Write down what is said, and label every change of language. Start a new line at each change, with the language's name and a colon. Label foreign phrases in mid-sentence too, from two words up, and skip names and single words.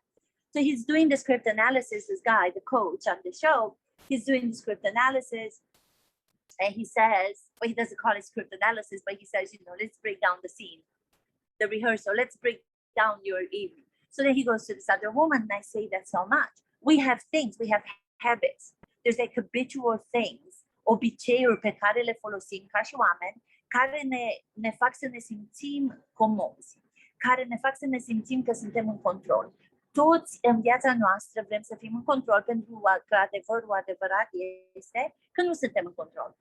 English: So he's doing the script analysis. This guy, the coach on the show, he's doing the script analysis, and he says, well, he doesn't call it script analysis, but he says, let's break down the scene, the rehearsal. Let's break down your evening. So then he goes to this other woman, and I say that so much. We have things, we have habits. There's like habitual things,
Romanian: obiceiuri pe care le folosim ca și oameni, care ne fac să ne simțim comozi, care ne fac să ne simțim că suntem în control. Toți în viața noastră vrem să fim în control, pentru că adevărul adevărat este că nu suntem în control.